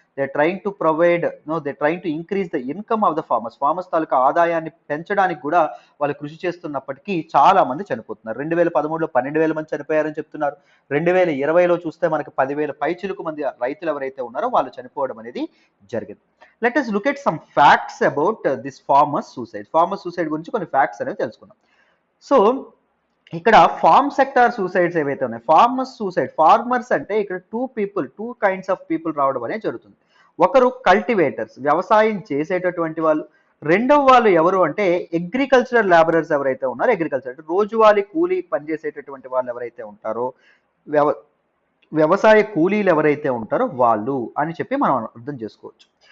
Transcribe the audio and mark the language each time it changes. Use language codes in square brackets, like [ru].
[en] they are trying to provide they trying to increase the income of the farmers [te] తాలూకా ఆదాయాన్ని పెంచడానికి కూడా వాళ్ళు కృషి చేస్తున్నప్పటికీ చాలా మంది చనిపోతున్నారు. 2013లో 12,000 మంది చనిపోయారని చెప్తున్నారు. 2020లో చూస్తే మనకి 10,000 పైచిలుకు మంది రైతులు ఎవరైతే ఉన్నారో వాళ్ళు చనిపోవడం అనేది జరిగింది. [en] let us look at some facts about this farmers suicide [te] గురించి కొన్ని ఫ్యాక్ట్స్ అనేవి తెలుసుకుందాం. సో ఇక్కడ ఫార్మ్ సెక్టార్ సూసైడ్స్ ఏవైతే ఉన్నాయి, ఫార్మర్స్ అంటే ఇక్కడ టూ కైండ్స్ ఆఫ్ పీపుల్ రావడం అనేది జరుగుతుంది. ఒకరు కల్టివేటర్స్, వ్యవసాయం చేసేటటువంటి వాళ్ళు. రెండవ వాళ్ళు ఎవరు అంటే అగ్రికల్చరల్ లేబరర్స్ ఎవరైతే ఉన్నారో, అగ్రికల్చర్ అంటే రోజువారీ కూలీ పనిచేసేటటువంటి వాళ్ళు ఎవరైతే ఉంటారో, వ్యవసాయ కూలీలు ఎవరైతే ఉంటారో వాళ్ళు అని చెప్పి మనం అర్థం చేసుకోవచ్చు.